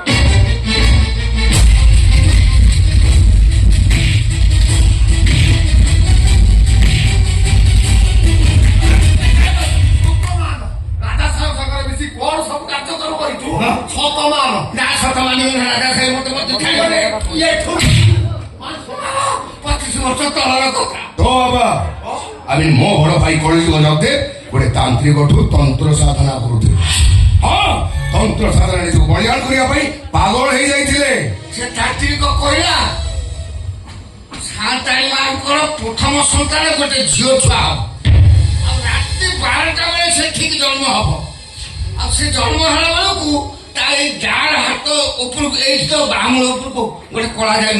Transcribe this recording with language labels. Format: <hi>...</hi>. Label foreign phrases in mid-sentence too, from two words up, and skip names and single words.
<or>ରାଜା ସାହେବ ସାଙ୍ଗରେ ମିଶି କଣ ସବୁ କାର୍ଯ୍ୟକ୍ରମ କରିଛୁ ଶତମାନ ନା ସତ ମାନିବି ନା ରାଜା ସାହେବ ମତେ ମଧ୍ୟ ଖାଇଗଲେ 25 ବର୍ଷ ତଳର କଥା</or> <bn>তো বাবা আমি</bn> <or>ମୋ ବଡ ଭାଇ କଳିଯୁଗ ଯାଉତେ ଗୋଟେ ତାନ୍ତ୍ରିକଠୁ ତନ୍ତ୍ର ସାଧନା କରୁଥିଲେ ହଁ ତନ୍ତ୍ର ସାଧନା ନିଜକୁ ବଳିଦାନ କରିବା ପାଇଁ ପାଗଳ ହେଇଯାଇଥିଲେ ସେ ତାନ୍ତ୍ରିକ କହିଲା ସାନ୍ତାଳୀ ମାଙ୍କର ପ୍ରଥମ ସନ୍ତାନ ଗୋଟେ ଝିଅ ଛୁଆ ହବ ଆଉ ରାତି 12ଟା ବେଳେ ସେ ଠିକ ଜନ୍ମ ହବ ଆଉ ସେ ଜନ୍ମ ହେଲା ବେଳକୁ ତା ଏଇ ଡାହାଣ ହାତ ଉପରକୁ ଏଇଠି ତ ବାମୁଳ ଉପରକୁ ଗୋଟେ କଳା ଯାଇ</or>